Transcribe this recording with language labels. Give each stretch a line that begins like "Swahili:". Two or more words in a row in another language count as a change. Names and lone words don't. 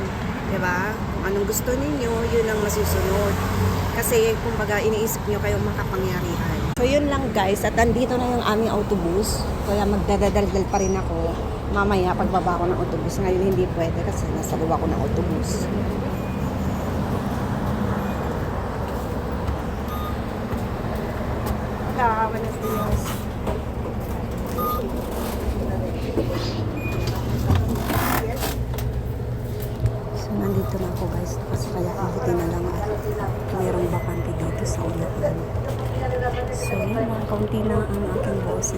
Filipino: Diba? Kung anong gusto ninyo, yun ang masusunod. Kasi kumbaga iniisip nyo kayong makapangyarihan. So yun lang guys, at andito na yung aming autobus. Kaya magdadaldal pa rin ako mamaya pagbaba ko ng autobus. Ngayon hindi pwede kasi nasa luwa ko ng autobus.
Spanish: Buenos días.
Filipino: So nandito na ako guys, kasi kaya kabuti na lang at mayroong bakante dito sa unahan. So yun, mga kaunti na ang aking boses.